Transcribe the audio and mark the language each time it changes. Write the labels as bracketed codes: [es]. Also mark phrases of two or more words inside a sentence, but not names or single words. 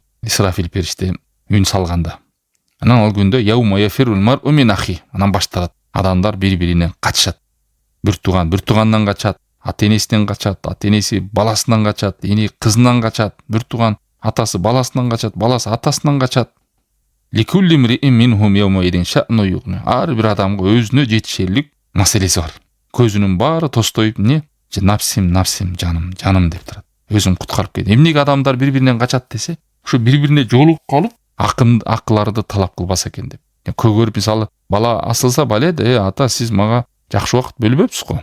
[ky] Исрафил периште үн салганда. Анан ал күндө [ar] يوم يفر المرء من أخيه. [ky] Анан башталат. Адамдар бири-биринен качышат. Бир тугандан качат, ата-энесинен качат, ата-энеси баласынан качат, эне кызынан качат, бир туган атасы баласынан качат, баласы атасынан качат. [ar] لكل امرئ منهم يومئذ شأن يغنيه. [ky] Ар бир адамга өзүнө жетишерлик маселеси бар. Көзүнүн баары тостоюп эмне? Напсим, жаным деп турат. Өзүн куткарып кет. Эмнеге адамдар бири-биринен качат десе, ушу бири-бирине жолугуп калып, акыларды талап кылбаса экен деп. Көгөрүп мисалы бала асылса бале, ата сиз мага жакшы убакыт бөлбөпсүз го.